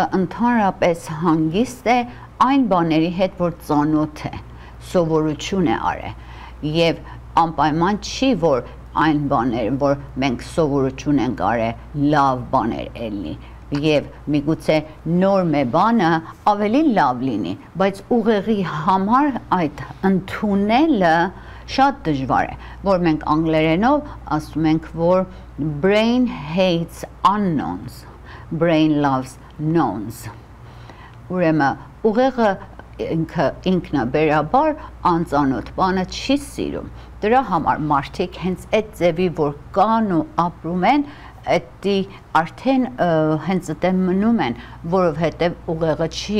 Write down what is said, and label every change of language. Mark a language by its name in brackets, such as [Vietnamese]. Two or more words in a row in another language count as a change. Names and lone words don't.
[Armenian] ընդհանրապես հանգիստ է այն բաների հետ, որ ծանոթ է, սովորություն է արել և անպայման չի, որ այն բաներ, որ մենք սովորություն ենք արել, լավ բաներ էլի և միգուցե նոր մե բանը ավելի լավ լինի, բայց ուղեղի համար այդ ընդունելը շատ դժվար է, որ մենք անգլերենով ասում ենք, որ [English] brain hates unknowns, brain loves knowns։ [Armenian] Ուրեմն ուղեղը ինքնաբերաբար անծանոթ բանը չի սիրում։ Դրա համար մարդիկ հենց այդ ձևի, որ կան ու ապրում են, այդի արդեն հենց այդտեղ մնում են, որովհետև ուղեղը չի